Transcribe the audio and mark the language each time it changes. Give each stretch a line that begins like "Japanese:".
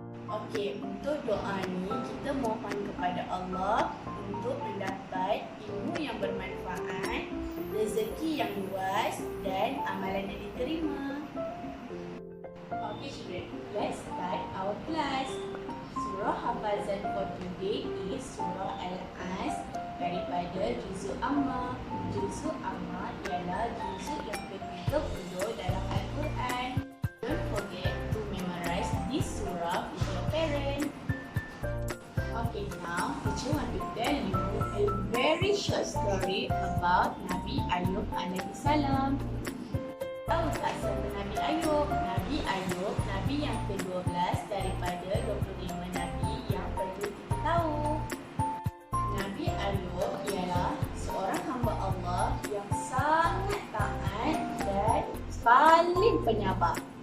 Malay: Okey, untuk doa ni kita mohon kepada Allah untuk mendapat ilmu yang bermanfaat, rezeki yang luas dan amalan yang diterima.
English: Okay children, let's start our class. Surah hafazan for today is Surah Al-As daripada Juzuk Amma.
Malay: Juzuk Amma ialah juzuk yang ke-30 dalam Al-Quran.
English: Don't forget to memorize this surah with your parents. Okay, now teacher want to tell you a very short story about Nabi Ayub alaihi salam.
Malay: Tahu tak siapa Nabi Ayub? Nabi Ayub, Nabi yang ke-12 daripada 25 Nabi yang perlu kita tahu. Nabi Ayub ialah seorang hamba Allah yang sangat taat dan paling penyabar.